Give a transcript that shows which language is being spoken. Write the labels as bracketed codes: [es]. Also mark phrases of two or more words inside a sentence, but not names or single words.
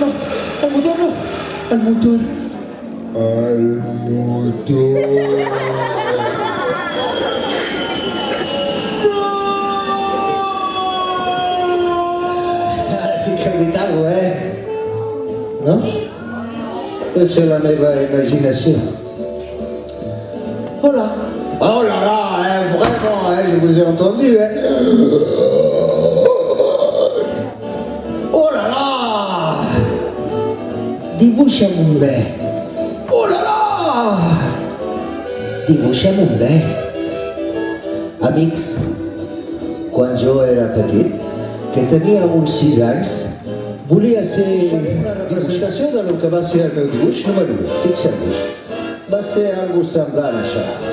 [ca] Ara sí que he dit alguna cosa, no? Deu ser la meva imaginació. Hola. [fr] Oh là là, vraiment, je vous ai entendu, Oh là là! [ca] Dibuixa'm un bé. [fr] Oh là là! [ca] Dibuixa'm un bé. Amics, quan jo era petit, que tenia uns 6 anys, volia ser una representació del que va ser el meu dibuix número 1. Fixeu-vos, va ser algo semblant a això.